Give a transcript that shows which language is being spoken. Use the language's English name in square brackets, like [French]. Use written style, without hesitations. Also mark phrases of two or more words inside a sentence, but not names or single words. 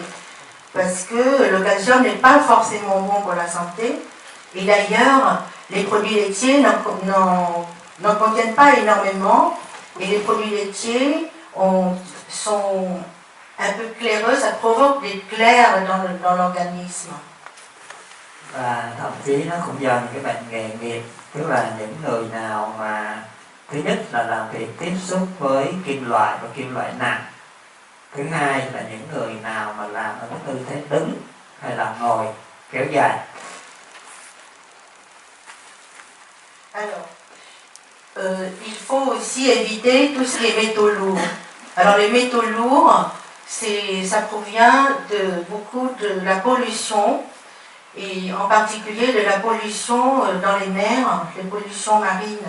[French] Parce que le calcium n'est pas forcément bon pour la santé. Et d'ailleurs, les produits laitiers n'en contiennent pas énormément. Et les produits laitiers sont un peu claireux, ça provoque des clairs dans l'organisme. [Vietnamese] Và thậm chí nó cũng do những cái bệnh nghề nghiệp, tức là những người nào mà thứ nhất là làm việc tiếp xúc với kim loại và kim loại nặng, thứ hai là những người nào mà làm ở cái tư thế đứng hay là ngồi kéo dài. [French] Alors, il faut aussi éviter tout ce qui est métaux lourds. Alors les métaux lourds, ça provient de beaucoup de la pollution et en particulier de la pollution dans les mers, les pollutions marines.